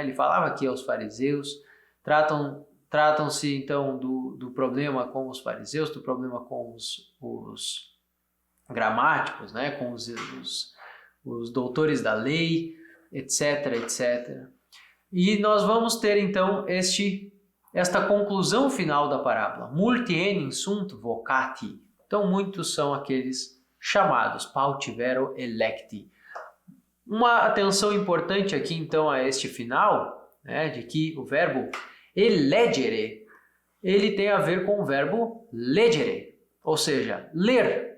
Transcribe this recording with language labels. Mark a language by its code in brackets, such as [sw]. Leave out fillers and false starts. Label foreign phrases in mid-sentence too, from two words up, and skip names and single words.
[pt] Ele falava aqui aos fariseus, tratam-se então do problema com os fariseus, do problema com os gramáticos, né? Com os doutores da lei, etc, etc. E nós vamos ter então esta conclusão final da parábola. [la] Multi enim sunt vocati. [pt] Então muitos são aqueles chamados, [la] pautivero electi. [pt] Uma atenção importante aqui, então, a este final, né, de que o verbo elegere, ele tem a ver com o verbo legere, ou seja, ler.